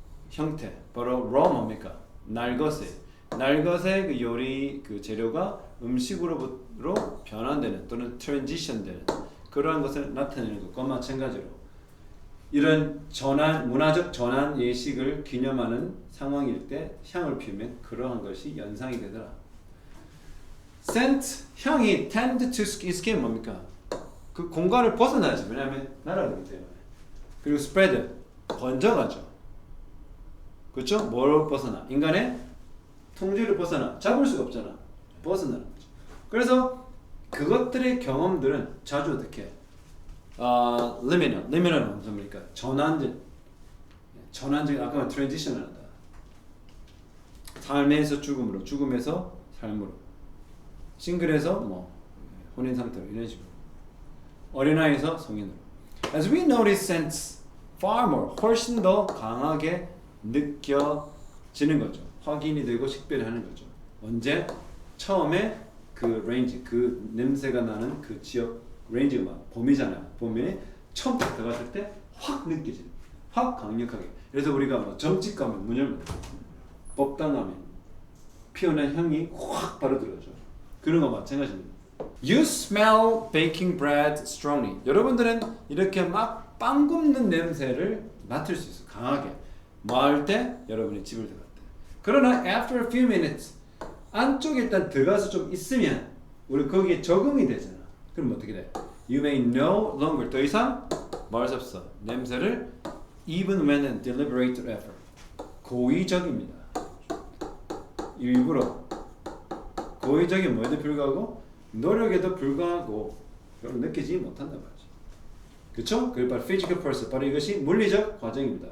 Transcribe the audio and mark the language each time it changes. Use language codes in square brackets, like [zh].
[ko] 형태 바로 raw 뭡니까 날것의 그 요리 그 재료가 음식으로 변환되는 또는 transition되는 그러한 것을 나타내는 것과 마찬가지로 이런 전환 문화적 전환 예식을 기념하는 상황일 때 향을 피우면 그러한 것이 연상이 되더라. [en] scent [ko] 향이 [en] tend to escape [ko] 뭡니까? 그 공간을 벗어나지. 왜냐하면 날아가기 때문에. 그리고 spread 번져가죠. 그렇죠? 뭘 벗어나? 인간의 통제를 벗어나. 잡을 수가 없잖아. 벗어나는 거죠. 그래서 그것들의 경험들은 자주 어떻게? liminal은 뭡니까? 전환적 아까 transition을 한다. 삶에서 죽음으로, 죽음에서 삶으로. 싱글에서 뭐 혼인 상태로 이런 식으로. 어린아이에서 성인으로. [en] As we notice sense far more [ko] 훨씬 더 강하게 느껴지는 거죠. 확인이 되고 식별하는 거죠. 언제? 처음에 그 range, 그 냄새가 나는 그 지역 range가 막 봄이잖아요. 봄에 처음 들어갔을 때 확 느껴지는, 확 강력하게. 그래서 우리가 뭐 점집 가면 문 열면 법당 가면 피어난 향이 확 바로 들어오죠. 그런 거 마찬가지입니다. [en] You smell baking bread strongly. [ko] 여러분들은 이렇게 막 빵 굽는 냄새를 맡을 수 있어요. 강하게. 뭐 할 때? 여러분이 집을 들어갈 때. 그러나 [en] after a few minutes [ko] 안쪽에 일단 들어가서 좀 있으면 우리 거기에 적응이 되잖아. 그럼 어떻게 돼? [en] You may no longer [ko] 더 이상 말할 수 없어. 냄새를 [en] even when in deliberate effort. [ko] 고의적입니다. 일부러 고의적인 뭐에도 불구하고 노력에도 불구하고 별로 느끼지 못한단 말이죠. 그렇죠? 그게 바로 [en] physical process. [ko] 바로 이것이 물리적 과정입니다.